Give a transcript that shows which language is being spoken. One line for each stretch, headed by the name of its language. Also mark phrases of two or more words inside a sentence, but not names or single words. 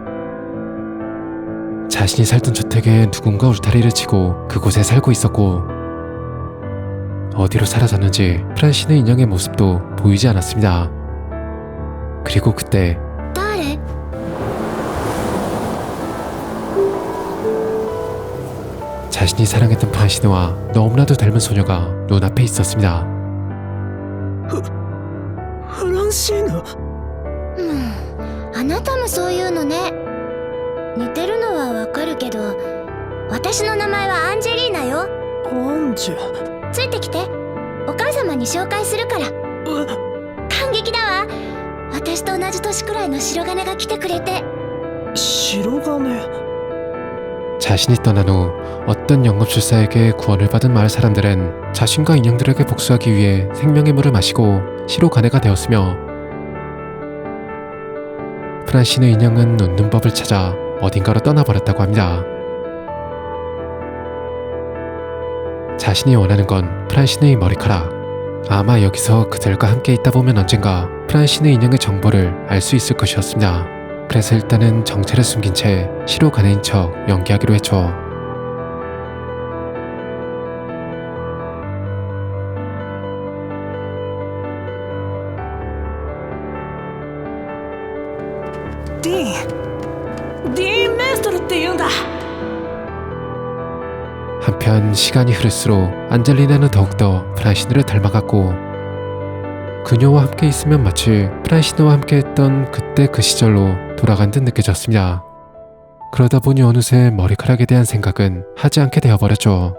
Korean: 자신이 살던 주택에 누군가 울타리를 치고 그곳에 살고 있었고, 어디로 사라졌는지 프란시누 인형의 모습도 보이지 않았습니다. 그리고 그때
Japanese: 誰？
Korean: 자신이 사랑했던 프란시누와 너무나도 닮은 소녀가 눈앞에 있었습니다.
Japanese: フランシーヌ。あなたもそういうのね。似てるのはわかるけど、私の名前はアンジェリーナよ。アンジェ。ついてきて、お母様に紹介するから。感激だわ。私と同じ年くらいの白金が来てくれて。白金。
Korean: 자신이 떠난 후 어떤 영업술사에게 구원을 받은 마을 사람들은 자신과 인형들에게 복수하기 위해 생명의 물을 마시고 시로가네가 되었으며, 프란시누 인형은 웃는 법을 찾아 어딘가로 떠나버렸다고 합니다. 자신이 원하는 건 프란시누의 머리카락. 아마 여기서 그들과 함께 있다 보면 언젠가 프란시누 인형의 정보를 알 수 있을 것이었습니다. 그래서 일단은 정체를 숨긴 채 시로가네인 척 연기하기로 했죠.
Japanese: ディーンメーストルって言うんだ。
Korean: 한편 시간이 흐를수록 안젤리나는 더욱더 프란시누를 닮아갔고, 그녀와 함께 있으면 마치 프란시누와 함께 했던 그때 그 시절로 돌아간 듯 느껴졌습니다. 그러다 보니 어느새 머리카락에 대한 생각은 하지 않게 되어버렸죠.